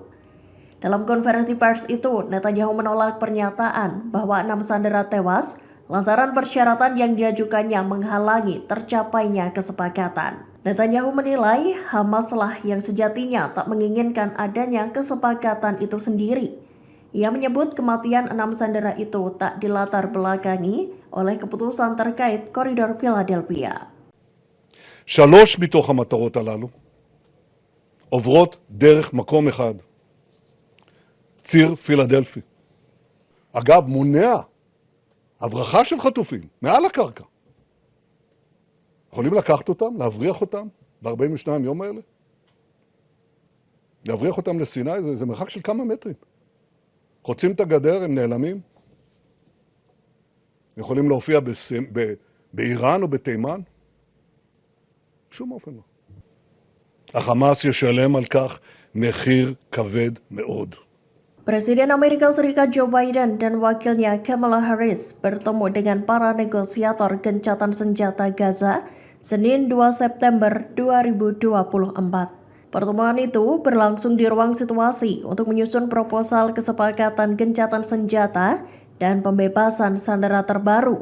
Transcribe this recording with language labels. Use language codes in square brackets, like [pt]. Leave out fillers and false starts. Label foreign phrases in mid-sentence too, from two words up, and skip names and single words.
[id] Dalam konferensi pers itu, Netanyahu menolak pernyataan bahwa 6 sandera tewas lantaran persyaratan yang diajukannya menghalangi tercapainya kesepakatan. Netanyahu menilai Hamas lah yang sejatinya tak menginginkan adanya kesepakatan itu sendiri. Ia menyebut kematian 6 sandera itu tak dilatar belakangi oleh keputusan terkait koridor Philadelphia. [he] 3 מתוך המטרות הללו עוברות דרך מקום אחד, ציר פילדלפי. אגב, מונע הברחה של חטופים מעל הקרקע. יכולים לקחת אותם, להבריח אותם ב-42 יום האלה? להבריח אותם לסיני, זה מרחק של כמה מטרים. חוצים את הגדר, הם נעלמים. יכולים להופיע באיראן או בתימן? שום אופן לא. החמאס ישלם על כך מחיר כבד מאוד. [id] Presiden Amerika Serikat Joe Biden dan wakilnya Kamala Harris bertemu dengan para negosiator gencatan senjata Gaza Senin 2 September 2024. Pertemuan itu berlangsung di ruang situasi untuk menyusun proposal kesepakatan gencatan senjata dan pembebasan sandera terbaru.